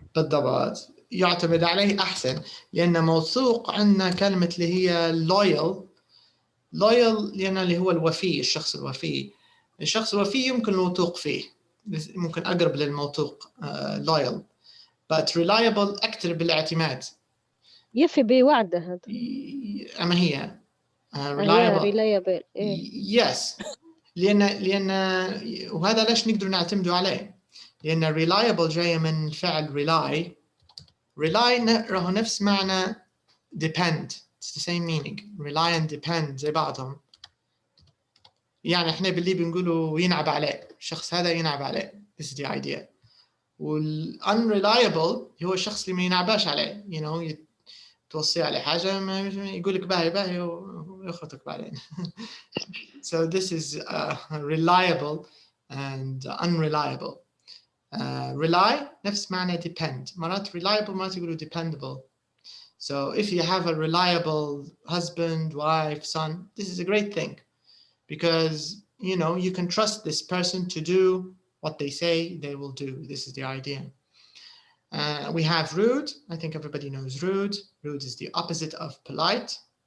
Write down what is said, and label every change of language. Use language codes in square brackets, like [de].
[ar] بالضبط، يعتمد عليه احسن، لان موثوق عندنا كلمه اللي هي loyal لان اللي هو الوفي، الشخص الوفي. الشخص الوفي يمكن الوثوق فيه، ممكن اقرب للموثوق loyal. but reliable اكثر بالاعتماد. يفي بوعده هذا. اما هي reliable. [en] yes. [ar] لأن وهذا ليش نقدر نعتمدوا عليه؟ لأن reliable جاية من الفعل rely راهو نفس معنى depend. [en] It's the same meaning. rely and depend زي بعضهم. [ar] يعني احنا باللي بنقوله ينعب عليه، الشخص هذا ينعب عليه. [en] This is the idea. [ar] وال unreliable هو الشخص اللي ما ينعباش عليه. [en] You know, [ar] توصي عليه حاجة يقول لك باهي ويخطك بعدين. [en] So this is reliable and unreliable. [ar] Rely نفس معنى depend. مرات reliable مرات يقولوا dependable. [en] So if you have a reliable husband, wife, son, this is a great thing, because you know you can trust this person to do what they say they will do. This is the idea. We have rude. I think everybody knows rude. Rude is the opposite of polite.